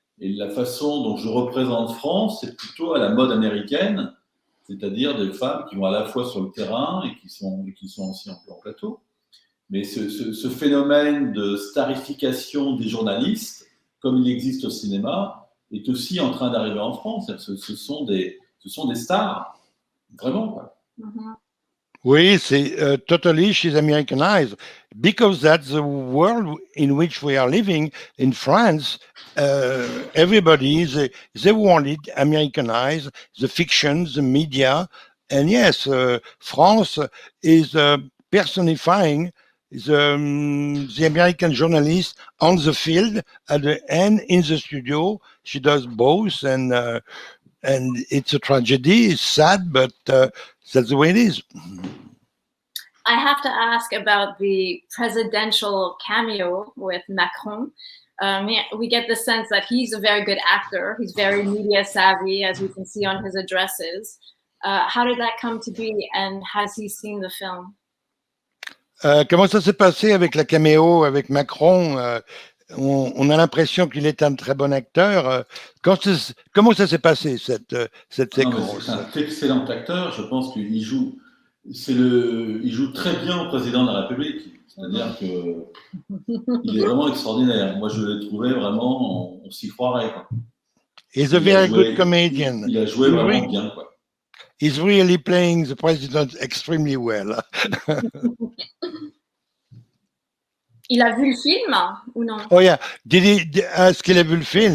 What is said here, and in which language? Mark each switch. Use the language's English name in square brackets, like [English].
[French] Et la façon dont je représente France, c'est plutôt à la mode américaine, c'est-à-dire des femmes qui vont à la fois sur le terrain et qui sont aussi en plateau. Mais ce phénomène de starification des journalistes, comme il existe au cinéma, est aussi en train d'arriver en France. Ce sont des stars, vraiment, quoi. Mm-hmm. Oui, c'est [English] totally she's Americanized because that's the world in which we are living in France. Everybody they wanted Americanized the fiction, the media, and yes, France is personifying the American journalist on the field and in the studio. She does both, and it's a tragedy. It's sad, but that's the way it is. I have to ask about the presidential cameo with Macron. We get the sense that he's a very good actor. He's very media savvy, as we can see on his addresses. How did that come to be, and has he seen the film? [French] Comment ça s'est passé avec la caméo avec Macron? On a l'impression qu'il est un très bon acteur. Comment ça s'est passé, cette séquence? C'est un excellent acteur. Je pense qu'il joue, il joue très bien au président de la République. C'est-à-dire qu'il est vraiment extraordinaire. Moi, je l'ai trouvé vraiment, on s'y croirait, quoi. [English] He's a very good comedian. [French] Il a joué vraiment bien, quoi. [English] He's really playing the president extremely well. [French] Il a vu le film ou non? Oh yeah, est-ce qu'il a vu le film?